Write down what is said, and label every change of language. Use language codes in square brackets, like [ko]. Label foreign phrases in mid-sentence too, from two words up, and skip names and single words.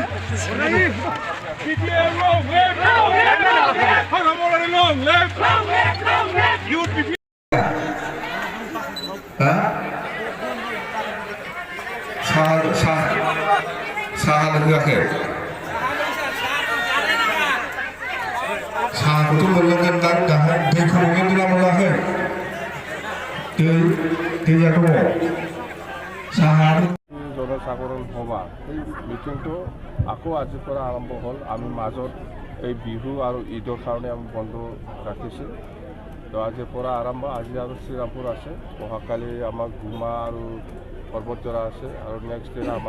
[brx] साहा लोंङाखै साहाखौथ' मोनलोंगोन दा दाहाय दैखौ मोनलोंदोंना मोनलाखै दैया दङ साहा [as] জনসাধাৰণ সভা এই মিটিংটো আকৌ আজিৰ পৰা আৰম্ভ হ'ল আমি মাজত এই বিহু আৰু ঈদৰ কাৰণে আমি বন্ধ ৰাখিছোঁ তো আজিৰ পৰা আৰম্ভ আজি আৰু শ্ৰীৰামপুৰ আছে অহাকালি আমাৰ গুমা আৰু পৰ্বতজৰা আছে আৰু নেক্সট দিনা আমাৰ